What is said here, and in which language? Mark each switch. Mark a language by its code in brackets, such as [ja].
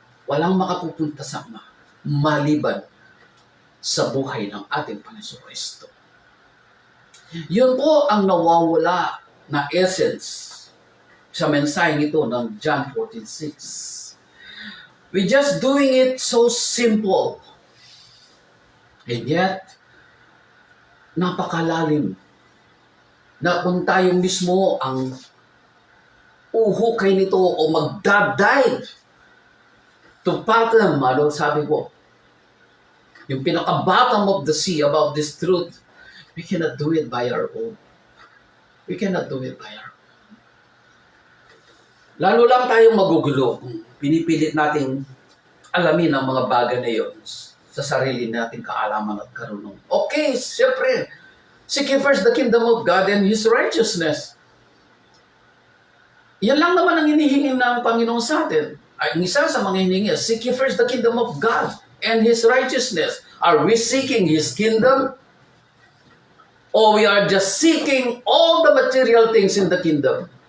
[tl] Walang makapupunta sa Ama maliban sa buhay ng ating Panginoon Kristo. Yun po ang nawawala na essence sa mensaheng ito ng John 14:6. [en] We're just doing it so simple. And yet, [tl] napakalalim. Na kung tayo mismo ang uhukay nito o magdadive to bottom, sabi ko, yung pinaka-bottom of the sea [en] about this truth, we cannot do it by our own. We cannot do it by our own. [tl] Lalo lang tayong magugulo kung pinipilit nating alamin ang mga bagay na yun sa sarili nating kaalaman at karunong. [en] Okay, siyempre, seek ye first the kingdom of God and His righteousness. [tl] Yan lang naman ang hinihingi ng Panginoon sa atin. Ang isa sa mga hinihingi, [en] seek ye first the kingdom of God and His righteousness. Are we seeking His kingdom? Or we are just seeking all the material things in the kingdom?